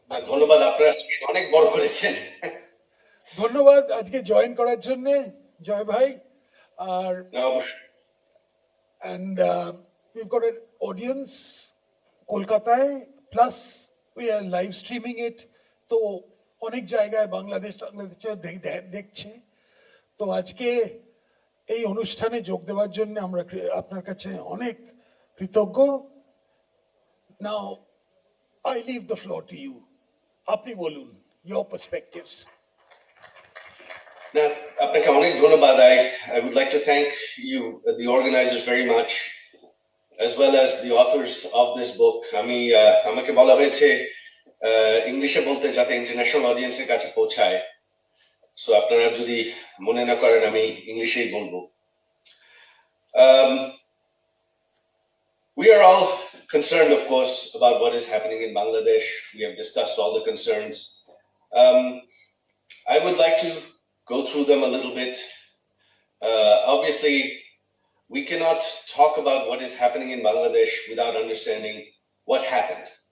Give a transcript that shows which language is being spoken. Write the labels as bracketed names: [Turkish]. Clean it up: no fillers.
[Bangla] ধন্যবাদ, আপনারা স্ক্রিন অনেক বড় করেছেন। ধন্যবাদ আজকে জয়েন করার জন্য জয় ভাই। [English] আর and we've got an audience কলকাতায়, plus we are live streaming it, [Bangla] তো অনেক জায়গায় বাংলাদেশেও দেখছে। তো আজকে এই অনুষ্ঠানে যোগ দেওয়ার জন্য আমরা আপনার কাছে অনেক কৃতজ্ঞ। [English] Now I leave the floor to you. [Bangla] আপনি বলুন [English] your perspectives. [Bangla] না, আপনাকে অনেক ধন্যবাদ। [English] I would like to thank you, the organizers, very much, as well as the authors of this book. [Bangla] আমাকে বলা হয়েছে ইংলিশে বলতে যাতে ইন্টারন্যাশনাল অডিয়েন্সের কাছে পৌঁছায়, সো আপনারা যদি মনে না করেন আমি ইংলিশেই বলবো। [English] We are all concerned, of course, about what is happening in Bangladesh. We have discussed all the concerns. I would like to go through them a little bit. Obviously, we cannot talk about what is happening in Bangladesh without understanding what happened.